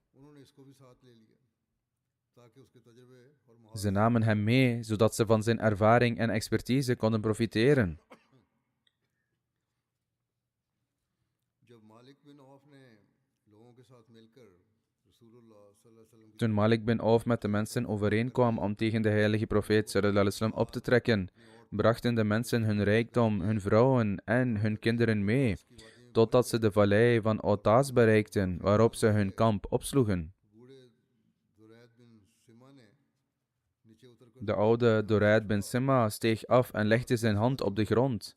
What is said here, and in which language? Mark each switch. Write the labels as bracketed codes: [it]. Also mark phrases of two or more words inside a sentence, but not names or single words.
[nl] Ze namen hem mee, zodat ze van zijn ervaring en expertise konden profiteren. Toen Malik bin Auf met de mensen overeenkwam om tegen de heilige profeet [ar] صلى الله عليه وسلم [nl] op te trekken, brachten de mensen hun rijkdom, hun vrouwen en hun kinderen mee, totdat ze de vallei van Autas bereikten, waarop ze hun kamp opsloegen. De oude Durayd bin Simma steeg af en legde zijn hand op de grond.